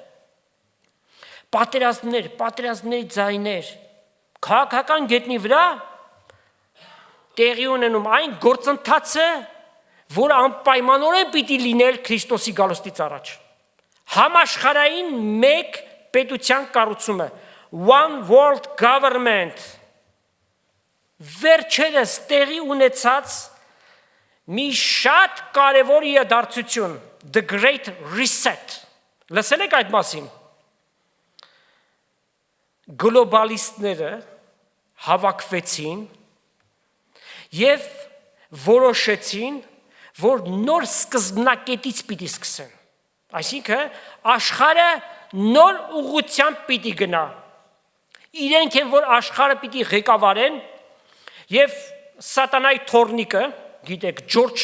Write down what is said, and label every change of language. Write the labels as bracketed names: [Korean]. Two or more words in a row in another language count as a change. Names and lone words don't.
[Armenian] Պատերազմների ձայներ, քաղաքական գետնի վրա տեղի ունենում այն գործընթացը, որ անպայմանորեն պիտի լինել Քրիստոսի գալուստից առաջ։ Համաշխարհային մեկ պետության կառուցումը, [English] one world government, [Armenian] վերջերս տեղի ունեցած մի շատ կարևոր իրադարձություն, [English] the great reset։ [Armenian] Լսել եք այդ մասին։ Գլոբալիստները հավաքվեցին եւ որոշեցին, որ նոր սկզբնակետից պիտի սկսեն։ Այսինքն աշխարհը նոր ուղղությամբ պիտի գնա։ Իրենք են, որ աշխարհը պիտի ղեկավարեն եւ սատանայի թորնիկը, գիտեք, Ջորջ